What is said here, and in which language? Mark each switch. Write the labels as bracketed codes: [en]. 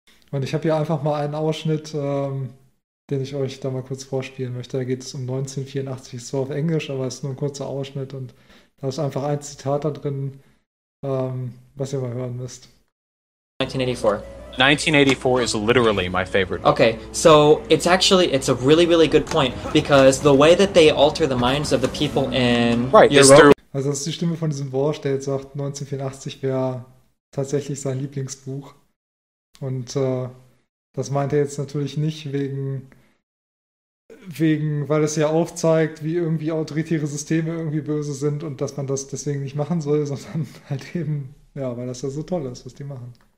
[de] Und ich habe hier einfach mal einen Ausschnitt, den ich euch da mal kurz vorspielen möchte. Da geht es um 1984, ist zwar auf Englisch, aber es ist nur ein kurzer Ausschnitt und da ist einfach ein Zitat da drin, was ihr mal hören müsst. 1984. [en] 1984 is literally my favorite book. Okay, so it's actually, it's a really, really good point, because the way that they alter the minds of the people in Right, is Europe. there. [de] Also das ist die Stimme von diesem Borsch, der jetzt sagt, 1984 wäre tatsächlich sein Lieblingsbuch. Und das meint er jetzt natürlich nicht weil es ja aufzeigt, wie irgendwie autoritäre Systeme irgendwie böse sind und dass man das deswegen nicht machen soll, sondern halt eben, ja, weil das ja so toll ist, was die machen.